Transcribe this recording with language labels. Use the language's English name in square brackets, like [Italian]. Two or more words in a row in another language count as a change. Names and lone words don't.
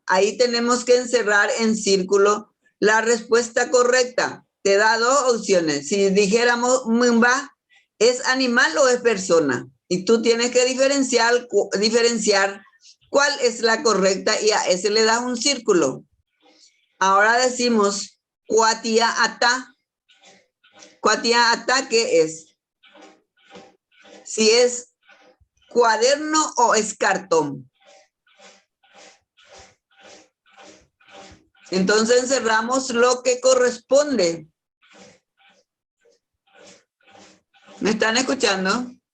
[Spanish] Ahí tenemos que encerrar en círculo la respuesta correcta. Te da dos opciones. Si dijéramos Mumba, ¿es animal o es persona? Y tú tienes que diferenciar cuál es la correcta y a ese le das un círculo. Ahora decimos [Guarani] Cuatia ata. Cuatia ata, [Spanish] ¿qué es? Si es cuaderno o es cartón. Entonces encerramos lo que corresponde. ¿Me están escuchando?